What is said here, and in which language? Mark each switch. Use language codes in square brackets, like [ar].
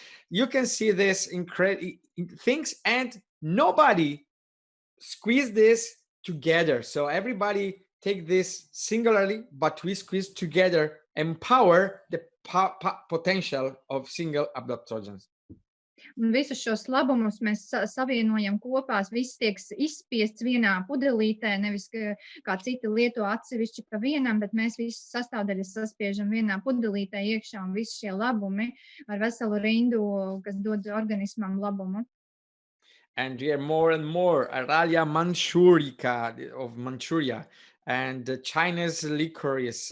[en] You can see this incredible things, and nobody squeeze this together. So everybody take this singularly, but we squeeze together, empower the potential of single adaptogens. [lv] Un visus šos labumus mēs savienojam kopā, viss tiek izspiests vienā pudelītē, nevis kā citi lieto atsevišķi pa vienam, bet mēs visas sastāvdaļas saspiežam vienā pudelītē iekšā un visi šie labumi ar veselu rindu, kas dod organismam labumu. [en] And we are more and more Aralia manchurica of Manchuria, and the Chinese licorice.